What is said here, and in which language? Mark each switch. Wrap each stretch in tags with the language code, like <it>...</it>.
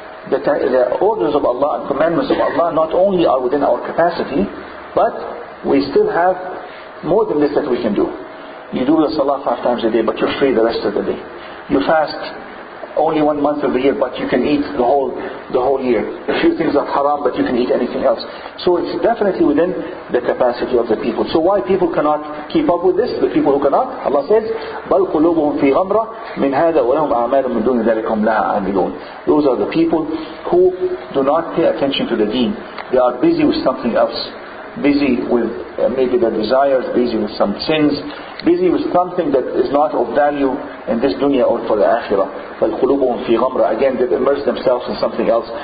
<en>The orders of Allah and commandments of Allah not only are within our capacity, but we still have more than this that we can do. You do the salah 5 times a day, but you're free the rest of the day. You fast only 1 month of the year, but you can eat the whole year. A few things are haram, but you can eat anything else. So it's definitely within the capacity of the people. So why people cannot keep up with this? The people who cannot, Allah says,</en> <ar>بَلْ قُلُوبُهُمْ فِي غَمْرَةٍ مِنْ هَذَا وَلَهُمْ أَعْمَالٌ مِنْ دُونِ ذَلِكَ هُمْ لَهَا عَامِلُونَ.</ar> <en>Those are the people who do not pay attention to the deen. They are busy with something else. Busy with maybe their desires, busy with some sins, busy with something that is not of value in this dunya or for the akhirah.</en> <ar>فَالْقُلُوبُهُمْ فِي غَمْرَةٍ.</ar> <en>Again, they've immersed themselves in something else.</en>